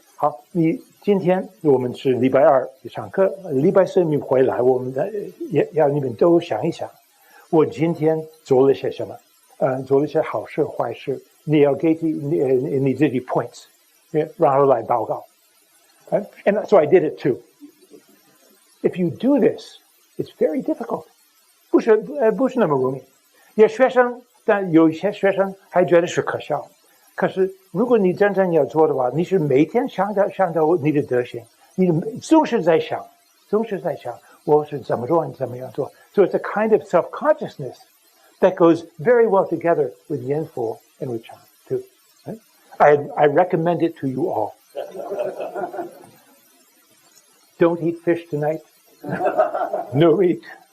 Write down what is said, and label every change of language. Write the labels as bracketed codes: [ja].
[zh] 好，今天我们是礼拜二上课，礼拜四你回来，我们也要你们都想一想，我今天做了些什么？做了些好事坏事，你要给你自己 points， 然后来报告。 [en] And so I did it too. If you do this, it's very difficult. [zh] 不是那么容易。但有一些学生还觉得是可笑。可是如果你真正要做的话，你是每天想到你的德行，你总是在想，我是怎么做，你怎么样做。 [en] So it's a kind of self-consciousness that goes very well together with Nianfo and with Chan too. Right? I recommend it to you all. Don't eat fish tonight. No meat.